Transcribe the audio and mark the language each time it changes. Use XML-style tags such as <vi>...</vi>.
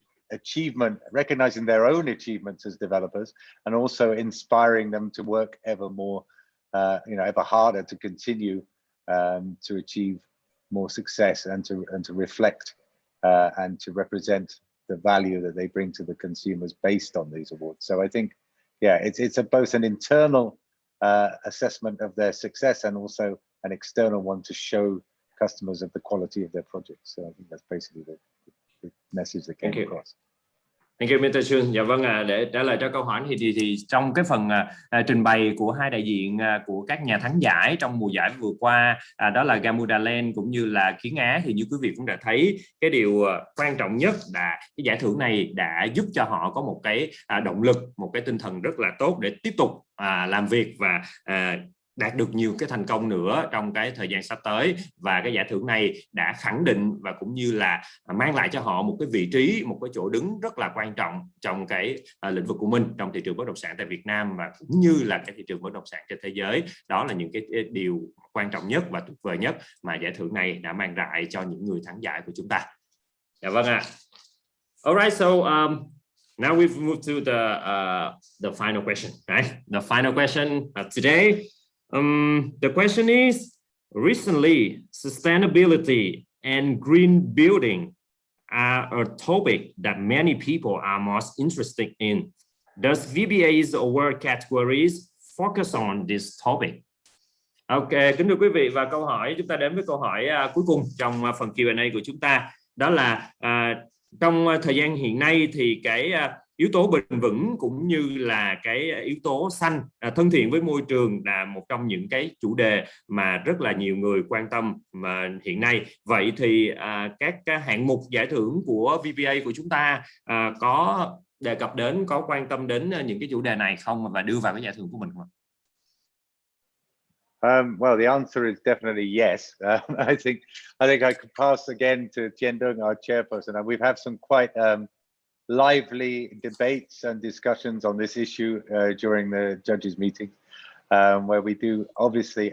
<en>achievement, recognizing their own achievements as developers, and also inspiring them to work ever more, ever harder to continue to achieve more success and to reflect and to represent the value that they bring to the consumers based on these awards. So I think, yeah, it's both an internal assessment of their success and also an external one to show customers of the quality of their projects. So I think that's basically the message that came across. Thank you, Mr. Xuân.</en> <vi>Dạ vâng, để trả lời cho câu hỏi thì trong cái phần trình bày của hai đại diện của các nhà thắng giải trong mùa giải vừa qua, đó là Gamuda Land cũng như là Kiến Á, thì như quý vị cũng đã thấy, cái điều quan trọng nhất là cái giải thưởng này đã giúp cho họ có một cái động lực, một cái tinh thần rất là tốt để tiếp tục làm việc và đạt được nhiều cái thành công nữa trong cái thời gian sắp tới. Và cái giải thưởng này đã khẳng định và cũng như là mang lại cho họ một cái vị trí, một cái chỗ đứng rất là quan trọng trong cái lĩnh vực của mình, trong thị trường bất động sản tại Việt Nam và cũng như là cái thị trường bất động sản trên thế giới. Đó là những cái điều quan trọng nhất và tuyệt vời nhất mà giải thưởng này đã mang lại cho những người thắng giải của chúng ta. Dạ vâng ạ.</vi> <en>Alright, so now we've moved to the final question, right? The final question today. The question is, recently, sustainability and green building are a topic that many people are most interested in. Does VBA's award categories focus on this topic?</en> <vi>Ok, kính thưa quý vị, và câu hỏi chúng ta đến với câu hỏi cuối cùng trong phần Q&A của chúng ta, đó là trong thời gian hiện nay thì cái yếu tố bền vững cũng như là cái yếu tố xanh, thân thiện với môi trường là một trong những cái chủ đề mà rất là nhiều người quan tâm mà hiện nay. Vậy thì các hạng mục giải thưởng của VBA của chúng ta có đề cập đến, có quan tâm đến những cái chủ đề này không và đưa vào cái giải thưởng của mình không?</vi> <en>Well, the answer is definitely yes. I think I could pass again to Chien Dung, our chairperson. And we've had some quite lively debates and discussions on this issue during the judges' meeting, where we do obviously.</en>